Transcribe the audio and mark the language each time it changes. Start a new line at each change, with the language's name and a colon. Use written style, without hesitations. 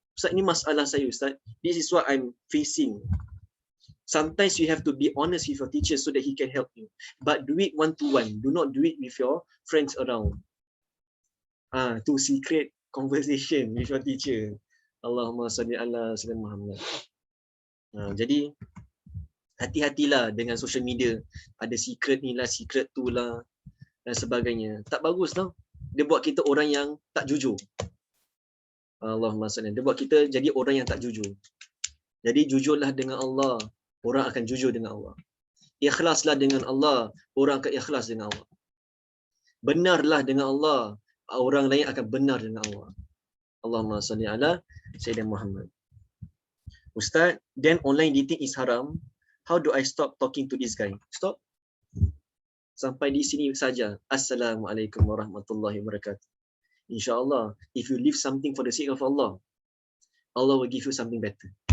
English: Ustaz,
Malay: ini masalah saya,
English: Ustaz. This is what I'm facing. Sometimes you have to be honest with your teacher so that he can help you. But do it one-to-one. Do not do it with your friends around. Tu secret conversation with your teacher.
Arabic: Allahumma salli ala sayyidina Muhammad.
Malay: Jadi, hati-hatilah dengan social media. Ada secret ni lah, secret tu lah dan sebagainya. Tak bagus tau. Dia buat kita orang yang tak jujur.
Arabic: Allahumma salli.
Malay: Dia buat kita jadi orang yang tak jujur. Jadi jujurlah dengan Allah, orang akan jujur dengan Allah. Ikhlaslah dengan Allah, orang akan ikhlas dengan Allah. Benarlah dengan Allah, orang lain akan benar dengan Allah.
Arabic: Allahumma salli ala Sayyidina Muhammad.
English: Ustaz, then online dating is haram. How do I stop talking to this guy? Stop.
Malay: Sampai di sini saja.
Arabic: Assalamualaikum warahmatullahi wabarakatuh.
English: InsyaAllah, if you leave something for the sake of Allah, Allah will give you something better.